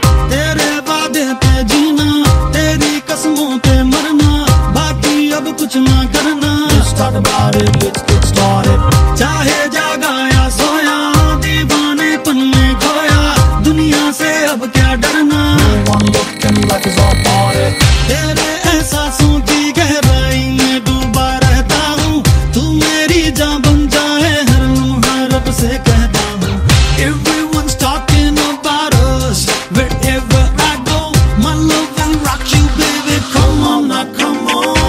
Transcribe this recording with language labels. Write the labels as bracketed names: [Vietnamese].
[Hindi] तेरे वादे पे जीना, तेरी कसमों पे मरना, बाकी अब कुछ ना करना. [English] Let's talk about it, let's get started. [Hindi] चाहे जागा या सोया, दीवानेपन में खोया, दुनिया से अब क्या डरना. [English] One look and life is all party. [Hindi] तेरे एहसासों की गहराई में डूबा रहता हूँ, तू मेरी जान बन जाए हर लम्हा रब से कहता हूँ. [English] Everyone's talking about us, wherever I go, my love will rock you baby, come on now, come on.